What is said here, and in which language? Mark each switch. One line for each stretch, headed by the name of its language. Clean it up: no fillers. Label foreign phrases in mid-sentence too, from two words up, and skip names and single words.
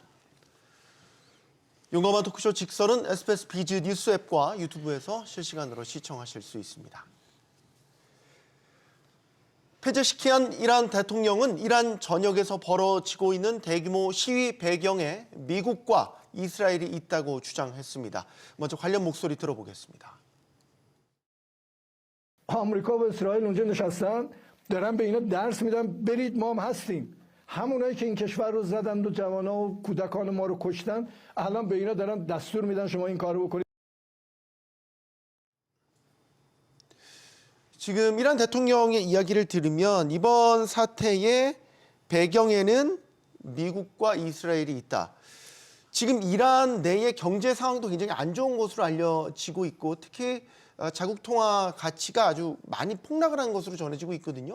Korean: 용감한 토크쇼 직설은 SBS 비즈 뉴스 앱과 유튜브에서 실시간으로 시청하실 수 있습니다. 페제시키안 이란 대통령은 이란 전역에서 벌어지고 있는 대규모 시위 배경에 미국과 이스라엘이 있다고 주장했습니다. 먼저 관련 목소리 들어보겠습니다.
Persian: آمریکا و اسرائیل اونجا نشستن دارن به اینا درس میدن برید ما هم هستیم همونایی که این کشور رو زدن و جوانا و کودکان ما رو کشتن الان به اینا دارن دستور میدن شما این کارو بکنید.
Korean: 지금 이란 대통령의 이야기를 들으면 이번 사태의 배경에는 미국과 이스라엘이 있다. 지금 이란 내의 경제 상황도 굉장히 안 좋은 것으로 알려지고 있고 특히 자국 통화 가치가 아주 많이 폭락을 한 것으로 전해지고 있거든요.